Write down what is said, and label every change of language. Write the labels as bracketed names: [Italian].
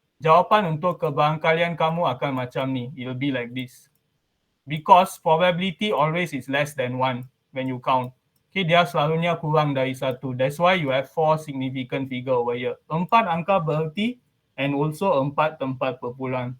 [Malay] jawapan untuk kebarangkalian kamu akan macam ni. [English] It will be like this. Because probability always is less than 1 when you count. [Malay] Okay, dia selalunya kurang dari 1. [English] That's why you have 4 significant figure over here. [Malay] 4 angka bererti [English] and also [Malay] 4 tempat perpuluhan.